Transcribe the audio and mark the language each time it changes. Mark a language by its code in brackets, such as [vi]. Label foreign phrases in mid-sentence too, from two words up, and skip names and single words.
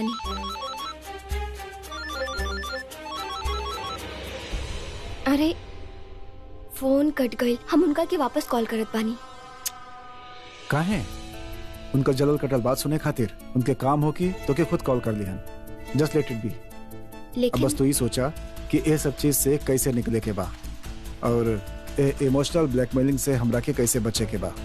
[bho] हाँ, हम देखत बानी। अरे फोन कट गई, हम उनका के वापस कॉल करत बानी। काहे? उनका जलल कटल बात सुने खातिर उनके काम हो की तो के खुद कॉल कर लिहन। [en] Just let it be. अब [bho] लेकिन बस तो ये सोचा कि ये सब चीज से कैसे निकले के बा और [en] emotional blackmailing [bho] से हमरा के कैसे बचे के बा।